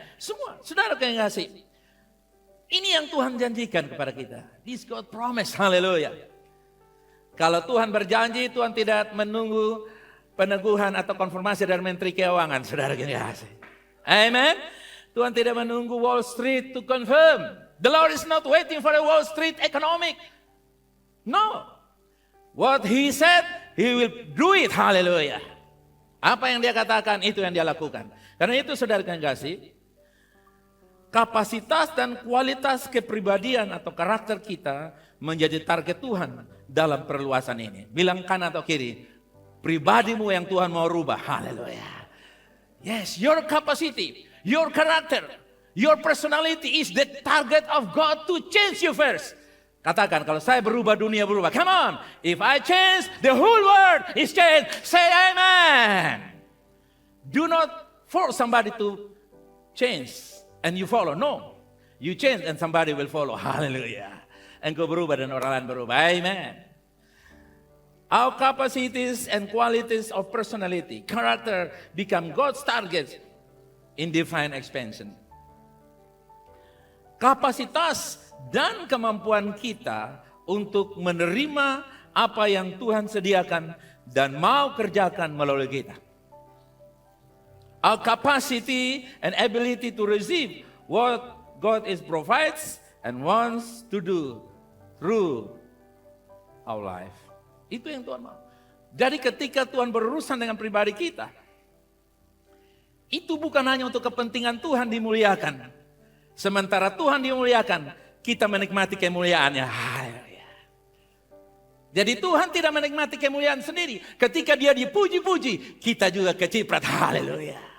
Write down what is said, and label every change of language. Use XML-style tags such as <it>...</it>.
<id>Semua, saudara yang kasih. Ini yang Tuhan janjikan kepada kita.</id> <en>This God promise,</en> <id>haleluya. Kalau Tuhan berjanji, Tuhan tidak menunggu peneguhan atau konfirmasi dari Menteri Keuangan, saudara yang kasih. Amen. Tuhan tidak menunggu Wall Street</id> <en>to confirm. The Lord is not waiting for a Wall Street economic. No. What He said, He will do it. Haleluya.</en> <id>Apa yang Dia katakan, itu yang Dia lakukan. Karena itu saudara yang kasih, kapasitas dan kualitas kepribadian atau karakter kita menjadi target Tuhan dalam perluasan ini. Bilang kanan atau kiri, pribadimu yang Tuhan mau rubah. Haleluya.</id> <en>Yes, your capacity, your character, your personality is the target of God to change you first.</en> <id>Katakan, kalau saya berubah, dunia berubah.</id> <en>Come on. If I change, the whole world is changed. Say amen. Do not force somebody to change and you follow. No. You change and somebody will follow. Hallelujah.</en> <id>Engkau berubah dan orang lain berubah.</id> <en>Amen. Our capacities and qualities of personality, character become God's targets in divine expansion.</en> <id>Kapasitas dan kemampuan kita untuk menerima apa yang Tuhan sediakan dan mau kerjakan melalui kita.</id> <en>Our capacity and ability to receive what God is provides and wants to do through our life.</en> <id>Itu yang Tuhan mau. Jadi ketika Tuhan berurusan dengan pribadi kita, itu bukan hanya untuk kepentingan Tuhan dimuliakan. Sementara Tuhan dimuliakan, kita menikmati kemuliaannya. Jadi Tuhan tidak menikmati kemuliaan sendiri. Ketika Dia dipuji-puji, kita juga keciprat. Haleluya.</id>